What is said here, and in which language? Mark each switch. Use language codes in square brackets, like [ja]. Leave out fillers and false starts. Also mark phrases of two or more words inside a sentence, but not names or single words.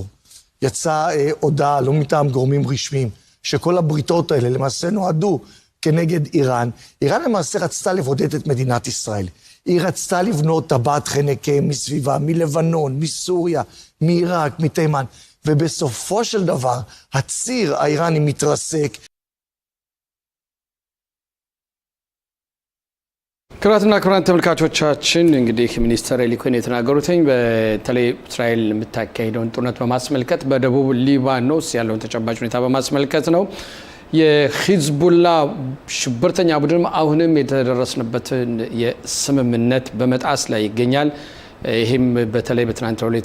[he] יצאה הודעה, לא מטעם גורמים רשמיים, שכל הבריתות האלה למעשה נועדו כנגד איראן. איראן למעשה רצתה לבודד את מדינת ישראל. היא רצתה לבנות טבעת חנק מסביבה, מלבנון, מסוריה, מעיראק, מתימן. ובסופו של דבר, הציר האיראני מתרסק. [am] ክቡራትና ክቡራን ተመልካቾቻችን እንግዲህ ሚኒስተር ኤሊ ኮሄን የተናገሩትኝ በተለይ እስራኤል የምታካሄደውን ጦርነት በማስመልከት በደቡብ ሊባኖስ ያለውን ተጨባጭ ሁኔታ በማስመልከት ነው። የሂዝቡላ ሽብርተኛ ቡድን አሁንም የተደረሰበትን የስምምነት በመጣስ ላይ ይገኛል። ይሄም በተለይ በትናንትናው ዕለት